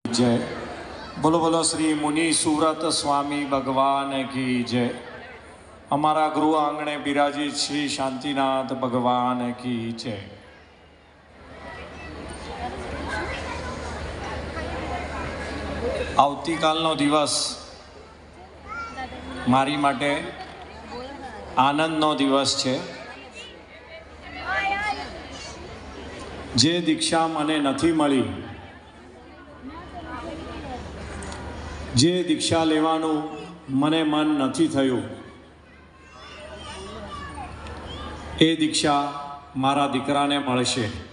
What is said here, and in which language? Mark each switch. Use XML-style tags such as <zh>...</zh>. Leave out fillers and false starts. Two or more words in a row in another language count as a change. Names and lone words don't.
<hi>जय। बोलो बोलो श्री मुनि सुव्रत स्वामी भगवान की जय। हमारा गृह आंगणे बिराजित श्री शांतिनाथ भगवान की जय।</hi> <gu>આવતીકાલનો દિવસ મારી માટે આનંદનો દિવસ છે। જે દીક્ષા મને નથી મળી, જે દીક્ષા લેવાનું મને મન નથી થયું, એ દીક્ષા મારા દીકરાને મળશે।</gu>